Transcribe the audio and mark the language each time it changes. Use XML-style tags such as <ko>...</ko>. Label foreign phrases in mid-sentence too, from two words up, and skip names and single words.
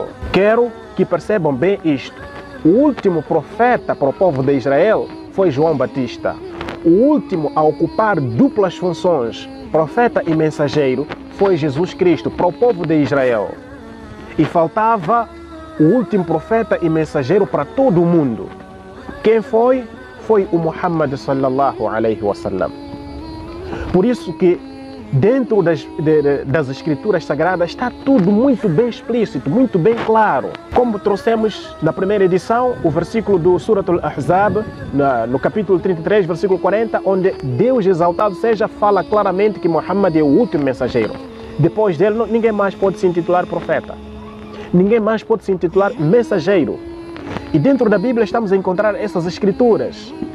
<pt>Quero que percebam bem isto. O último profeta para o povo de Israel foi João Batista. O último a ocupar duplas funções, profeta e mensageiro, foi Jesus Cristo para o povo de Israel. E faltava o último profeta e mensageiro para todo o mundo. Quem foi? Foi o Muhammad</pt> <ar>sallallahu alaihi wasallam.</ar> <pt>Por isso que dentro das escrituras sagradas está tudo muito bem explícito, muito bem claro. Como trouxemos na primeira edição, o versículo do Surat al-Ahzab, no capítulo 33, versículo 40, onde Deus exaltado seja, fala claramente que Muhammad é o último mensageiro. Depois dele, ninguém mais pode se intitular profeta. Ninguém mais pode se intitular mensageiro. E dentro da Bíblia estamos a encontrar essas escrituras.</pt>